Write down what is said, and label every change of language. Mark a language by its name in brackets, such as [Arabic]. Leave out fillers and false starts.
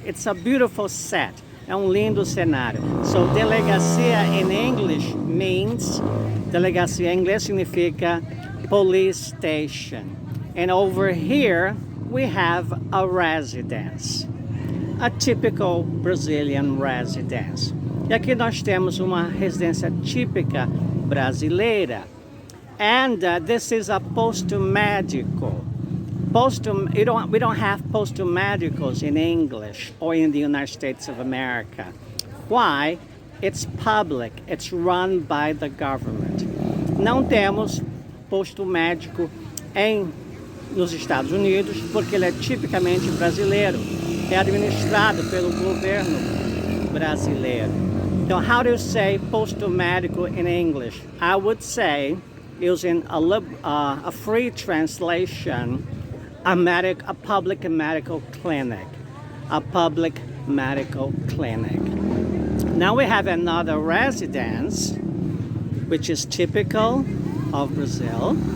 [English] It's a beautiful set. [Portuguese] É lindo cenário. [English] So, delegacia in English means, [Portuguese] delegacia em inglês significa [English] police station. And over here, we have a residence. A typical Brazilian residence. [Portuguese] E aqui nós temos uma residência típica brasileira. [English] And this is a posto médico. We don't have posto médicos in English or in the United States of America. Why? It's public. It's run by the government. [Portuguese] Não temos posto médico nos Estados Unidos porque ele é tipicamente brasileiro. É administrado pelo governo brasileiro. [English] Então, how do you say posto médico in English? I would say, using a free translation, a public medical clinic. A public medical clinic. Now we have another residence, which is typical of Brazil.